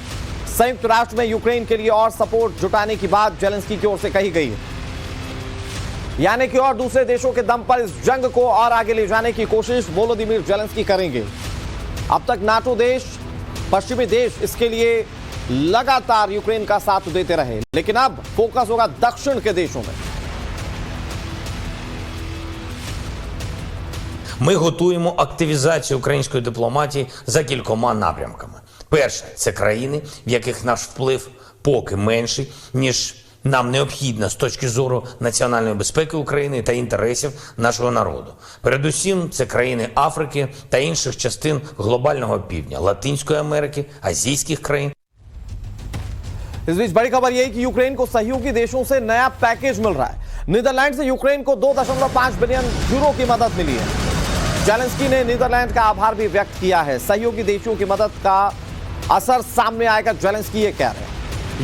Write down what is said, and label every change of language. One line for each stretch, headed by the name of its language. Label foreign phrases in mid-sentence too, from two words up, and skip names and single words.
Hindi: संयुक्त राष्ट्र में यूक्रेन के लिए और सपोर्ट जुटाने की बात जेलेंस्की की ओर से कही गई है, यानी कि और दूसरे देशों के दम पर इस जंग को और आगे ले जाने की कोशिश वोलोदिमीर जेलेंस्की करेंगे। अब तक नाटो देश, पश्चिमी देश इसके लिए लगातार यूक्रेन का साथ देते रहे, लेकिन अब फोकस होगा दक्षिण के देशों में।
Ukrainian: Ми готуємо активізацію української дипломатії за кількома напрямками. Перше – це країни, в яких наш вплив поки менший, ніж нам необхідно з точки зору національної безпеки України та інтересів нашого народу. Передусім, це країни Африки та інших частин глобального півдня, Латинської Америки, азійських країн.
Hindi: इस बीच बड़ी खबर यह कि यूक्रेन को सहयोगी देशों से नया पैकेज मिल रहा है। नीदरलैंड से यूक्रेन को 2.5
English: billion euro
Hindi: की मदद मिली है। जेलेंस्की ने नीदरलैंड का आभार भी व्यक्त किया है। सहयोगी देशों की मदद का असर सामने आएगा, जेलेंस्की ये कह रहे हैं।